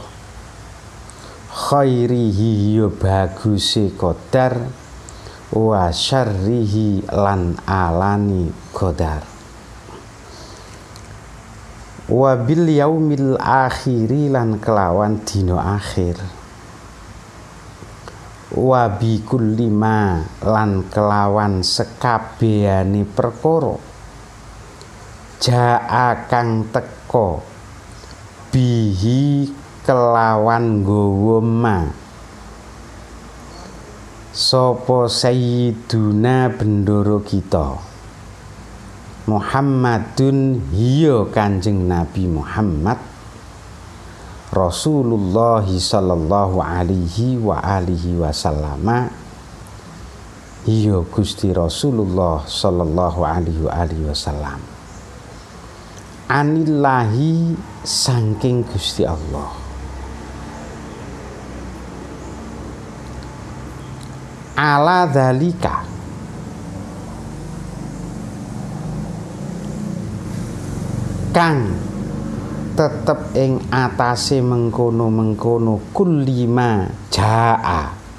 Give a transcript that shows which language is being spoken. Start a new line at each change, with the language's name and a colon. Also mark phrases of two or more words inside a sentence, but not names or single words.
Javanese: Khairihi ya baguse qadar
Arabic: وشره
Javanese: lan alani qadar.
Arabic: وباليوم الآخر
Javanese: lan kelawan dina akhir.
Arabic: وبكل ما
Javanese: lan kelawan sekabehane perkara jaa kang teka bihi kelawan nggawa ma sapa sayyiduna bendoro kita Muhammadun hiya Kanjeng Nabi Muhammad Rasulullah
Arabic: صلى الله عليه وعلى آله وسلم,
Javanese: iya Gusti Rasulullah
Arabic: صلى الله عليه وعلى آله وسلم,
Javanese: anillahi saking Gusti Allah,
Arabic: على ذلك
Javanese: kang tetep ing atase mengkono-mengkono
Arabic: كلما جاء